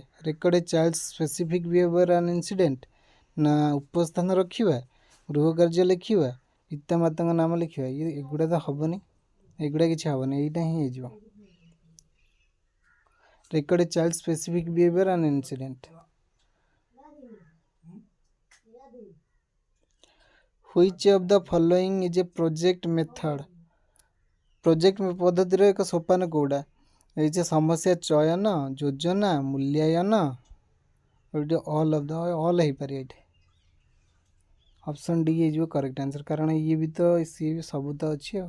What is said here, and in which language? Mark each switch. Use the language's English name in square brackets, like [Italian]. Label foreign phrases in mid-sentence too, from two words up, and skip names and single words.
[English] record a child specific behavior an incident, [Odia] ନା ଉପସ୍ଥାନ ରଖିବା, ଗୃହ କାର୍ଯ୍ୟ ଲେଖିବା, ପିତାମାତାଙ୍କ ନାମ ଲେଖିବା, ଏଗୁଡ଼ା ତ ହେବନି, ଏଗୁଡ଼ା କିଛି ହେବନି, ଏଇଟା ହିଁ ହେଇଯିବ [English] record a child specific behavior an incident. Which of the following is a project method? [Odia] ପ୍ରୋଜେକ୍ଟ ପଦ୍ଧତିର ଏକ ସୋପାନ କେଉଁଟା? ଏଇ ଯେ ସମସ୍ୟା ଚୟନ, ଯୋଜନା, ମୂଲ୍ୟାୟନ, ଏଇଠି [English] all of the all [Odia] ହେଇପାରିବ ଏଇଠି। [English] option D [Odia] ହେଇଯିବ [English] correct answer, [Odia] କାରଣ ଇଏ ବି ତ ସିଏ ବି ସବୁ ତ ଅଛି ଆଉ।